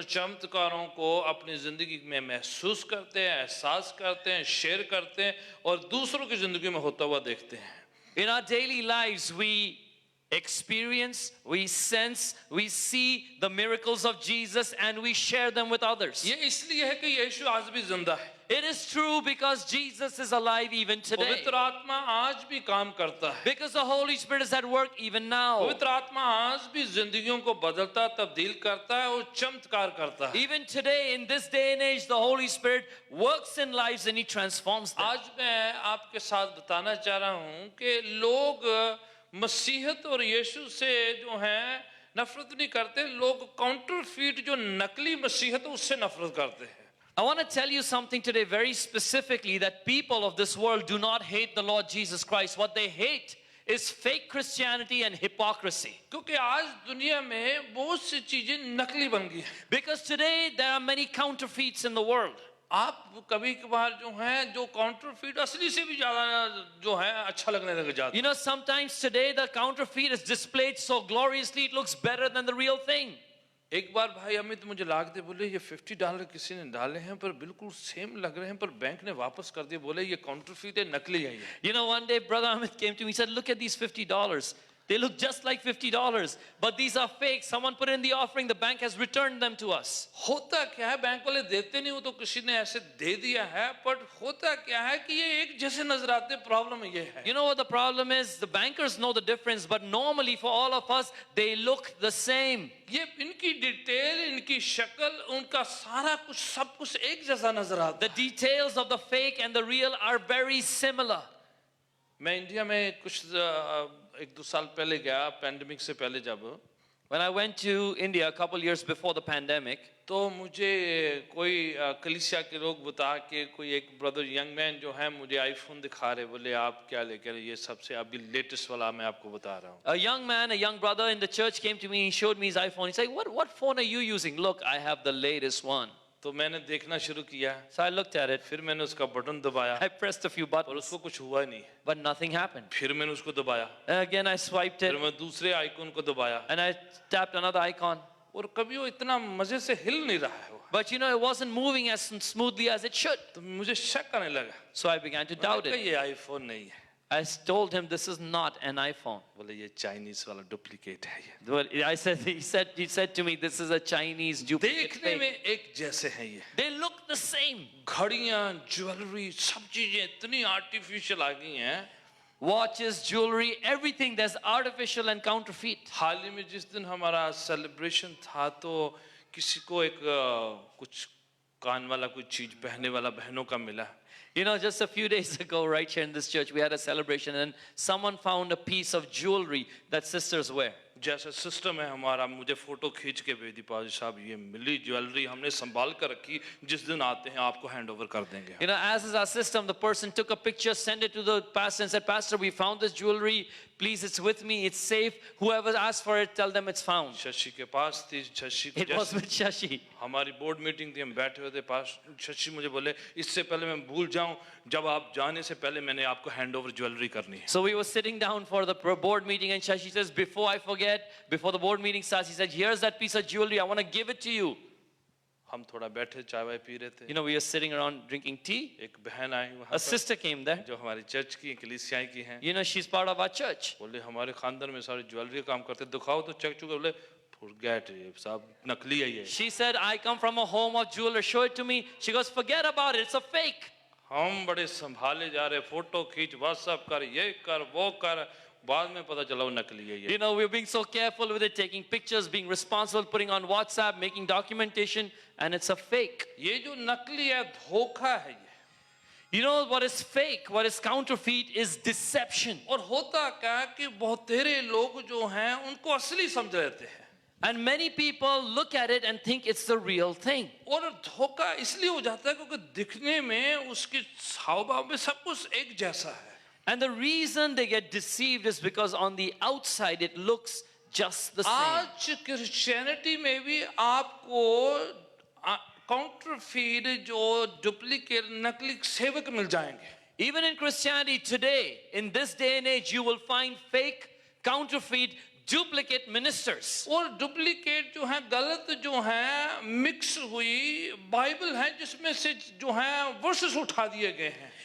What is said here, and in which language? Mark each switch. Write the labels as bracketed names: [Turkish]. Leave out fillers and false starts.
[Hindi] चमत्कारों को अपनी जिंदगी में महसूस करते हैं, एहसास करते हैं, शेयर करते हैं और दूसरों की जिंदगी में होता हुआ देखते हैं. [English] In our daily lives, we experience, we sense, we see the miracles of Jesus and we share them with others. [Hindi] ये इसलिए है कि यीशु आज भी जिंदा है. [English] It is true because Jesus is alive even today. [Hindi] पवित्र आत्मा आज भी काम करता है. [English] Because the Holy Spirit is at work even now. [Hindi] पवित्र आत्मा आज भी जिंदगियों को बदलता, तब्दील करता है और चमत्कार करता है. [English] Even today, in this day and age, the Holy Spirit works in lives and He transforms them. [Hindi] आज मैं आपके साथ बताना चाह रहा हूं कि लोग मसीहत और यीशु से जो है नफरत नहीं करते, लोग काउंटरफीट जो नकली मसीहत है उससे नफरत करते हैं. [English] I want to tell you something today very specifically, that people of this world do not hate the Lord Jesus Christ. What they hate is fake Christianity and hypocrisy. [Hindi] क्योंकि आज दुनिया में बहुत सी चीजें नकली बन गई हैं. [English] Because today there are many counterfeits in the world. [Hindi] आप कभी कभार जो है जो काउंटरफीट असली से भी ज्यादा जो है अच्छा लगने लग जाता है. [English] You know, sometimes today the counterfeit is displayed so gloriously it looks better than the real thing. [Hindi] एक बार भाई अमित मुझे लागते बोले ये $50 किसी ने डाले हैं पर बिल्कुल सेम लग रहे हैं पर बैंक ने वापस कर दिए, बोले ये काउंटरफीट है, नकली है ये. [English] You know, one day brother Amit came to me, he said, look at these $50. They look just like $50, but these are fake. Someone put in the offering, the bank has returned them to us. [Hindi] होता क्या है, bank वाले देते नहीं हो तो किसी ने ऐसे दे दिया है, पर होता क्या है कि ये एक जैसे नजर आते. प्रॉब्लम ये है. [English] You know what the problem is? The bankers know the difference, but normally for all of us, they look the same. [Hindi] ये इनकी डिटेल, इनकी शक्ल, उनका सारा कुछ सब कुछ एक जैसा नजर आता. [English] The details of the fake and the real are very similar. [Hindi] मैं इंडिया में कुछ 1-2 साल पहले गया, पैंडेमिक से पहले. जब [English] When I went to India a couple years before the pandemic, [Hindi] तो मुझे कोई कलीसिया के लोग बता के कोई एक ब्रदर यंग मैन जो है मुझे आईफोन दिखा रहे, बोले आप क्या लेकर, ये सबसे अभी लेटेस्ट वाला मैं आपको बता रहा हूँ. [English] a young man, a young brother in the church came to me, he showed me his iPhone. He said, what phone are you using? Look, I have the latest one. [Hindi] तो मैंने देखना शुरू किया. [English] So I looked at it. [Hindi] फिर मैंने उसका button दबाया [English] I pressed a few [Hindi] और [English] buttons, [Hindi] उसको कुछ हुआ ही नहीं. [English] but nothing happened. [Hindi] फिर मैंने उसको दबाया, [English] And again I swiped [Hindi] फिर [English] it [Hindi] मैं दूसरे आइकॉन को दबाया [English] and I tapped another icon. [Hindi] और कभी वो इतना मजे से हिल नहीं रहा है वो. [English] But you know, it wasn't moving as smoothly as it should. [Hindi] तो मुझे शक आने लगा. [English] So I began to doubt [Hindi] मैंने कहा, [English] it. [Hindi] ये आईफोन नहीं है. [English] I told him, this is not an iPhone. [Hindi] बोले ये चाइनीज वाला डुप्लीकेट है ये. [English] Well, he said to me, this is a Chinese duplicate [Hindi] देखने [English] fake. [Hindi] में एक जैसे हैं ये. [English] They look the same. [Hindi] घड़ियां, ज्वेलरी, सब चीजें इतनी आर्टिफिशियल आ गई हैं. [English] Watches, jewelry, everything that's artificial and counterfeit. [Hindi] हाल ही में जिस दिन हमारा सेलिब्रेशन था तो किसी को एक कुछ कान वाला कोई चीज पहनने वाला बहनों का मिला. [English] You know, just a few days ago, right here in this church, we had a celebration and someone found a piece of jewelry that sisters wear. [Hindi] जैसा सिस्टम है हमारा, मुझे फोटो खींच के भेज दी, पाजी साहब ये मिली ज्वेलरी, हमने संभाल कर रखी, जिस दिन आते हैं आपको हैंड ओवर कर देंगे. [English] You know, as is our system, the person took a picture, sent it to the pastor and said, Pastor, we found this jewelry. Please, it's with me. It's safe. Whoever asks for it, tell them it's found. [Hindi] Shashi के पास थी. शशि को [English] It was with Shashi. [Hindi] हमारी board meeting थी, हम बैठे हुए थे पास. शशि मुझे बोले इससे पहले मैं भूल जाऊं, जब आप जाने से पहले मैंने आपको हैंड ओवर ज्वेलरी करनी है. [English] So we were sitting down for the board meeting and Shashi says, before I forget, before the board meeting starts, he said, here's that piece of jewelry. I want to give it to you. [Hindi] हम थोड़ा बैठे चाय Y P रहे थे. [English] You know, we were sitting around drinking tea. [Hindi] एक बहन आई वहाँ [English] A [Hindi] पर, [English] sister came there. [Hindi] जो हमारी चर्च की कलीसिया की हैं. [English] You know, she's part of our church. [Hindi] बोले हमारे खानदान में सारे ज्वेलरी का काम करते, दिखाओ तो चेक चुके. बोले [English] forget it, [Hindi] साहब नकली है ये. [English] She said, I come from a home of jewelers. Show it to me. She goes, forget about it. It's a fake. [Hindi] हम बड़े संभाले जा रहे, फोटो खींच, व्हाट्सएप कर, ये कर, वो कर. बाद में पता चला वो नकली है ये. [English] You know, we're being so careful with it, taking pictures, being responsible, putting on WhatsApp, making documentation, and it's a fake. [Hindi] ये जो नकली है धोखा है ये. [English] You know what is fake, what is counterfeit is deception. [Hindi] और होता क्या कि बहुतेरे लोग जो हैं उनको असली समझ लेते हैं. [English] And many people look at it and think it's the real thing. [Hindi] और धोखा इसलिए हो जाता है क्योंकि दिखने में उसके हाव भाव में सब कुछ एक जैसा है. [English] And the reason they get deceived is because on the outside it looks just the same. [Hindi] आज क्रिश्चियनिटी में भी आपको काउंटरफीट जो डुप्लीकेट नकली सेवक मिल जाएंगे. [English] Even in Christianity today, in this day and age, you will find fake, counterfeit, duplicate ministers. [Hindi] और duplicate जो है, गलत जो है, मिक्स हुई बाइबल है जिसमें से जो है वर्सेस उठा दिए गए हैं।